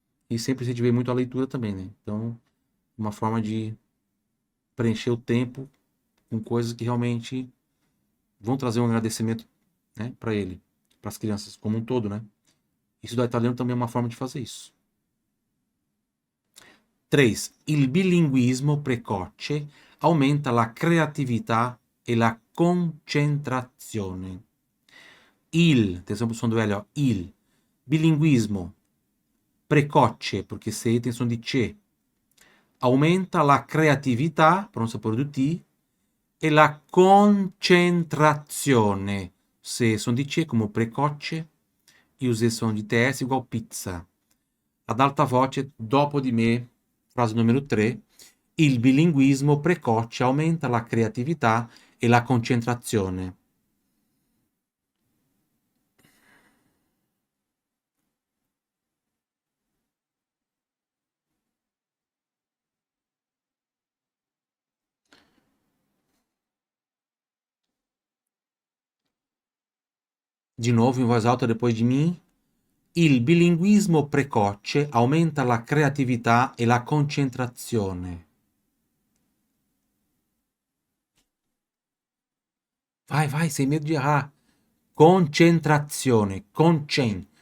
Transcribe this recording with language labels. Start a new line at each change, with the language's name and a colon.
Portuguese: E sempre incentivei muito a leitura também, né? Então, uma forma de preencher o tempo com coisas que realmente vão trazer um agradecimento, né, para ele, para as crianças como um todo, né? Estudar italiano também é uma forma de fazer isso. 3.
Italian: Il bilinguismo precoce aumenta la creatività e la concentrazione.
Portuguese: Atenção para o som do L, ó.
Italian: Il. Bilinguismo precoce,
Portuguese: porque C tem som de C.
Italian: Aumenta la creatività,
Portuguese: pronúncia por do T,
Italian: e la concentrazione.
Portuguese: C som di C come precoce e o Z som di TS igual pizza.
Italian: Ad alta voce, dopo di me, frase numero 3, il bilinguismo precoce aumenta la creatività e la concentrazione.
Portuguese: De novo, em voz alta depois de mim.
Italian: Il bilinguismo precoce aumenta la creatività e la concentrazione.
Portuguese: Vai, sem medo de errar. Concentrazione, concen.